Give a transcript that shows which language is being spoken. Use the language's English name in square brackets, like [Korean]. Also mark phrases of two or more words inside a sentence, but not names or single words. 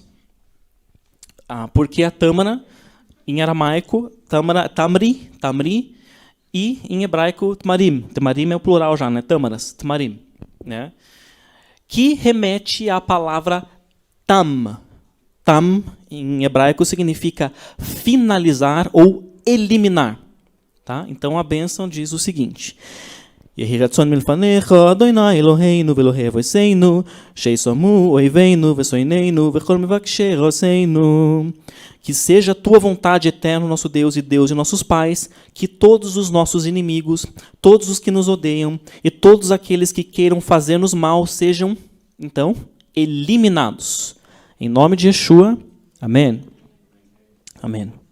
[Portuguese] Porque a tâmara, em aramaico, tamri, e em hebraico, tmarim. Tmarim é o plural já, né? Tâmaras, tmarim. Né? Que remete à palavra tam. Tam, em hebraico, significa finalizar ou eliminar. Tá? Então a bênção diz o seguinte: [Hebrew] יהי רצון מלפניך, אדוני אלוהינו ואלוהי אבותינו, שייתמו אויבינו ושונאינו וכל מבקשי רעתנו. [Portuguese] Que seja a tua vontade, eterno nosso Deus e Deus de nossos pais, que todos os nossos inimigos, todos os que nos odeiam e todos aqueles que queiram fazer-nos mal sejam, então, eliminados. Em nome de Yeshua, amém. Amém.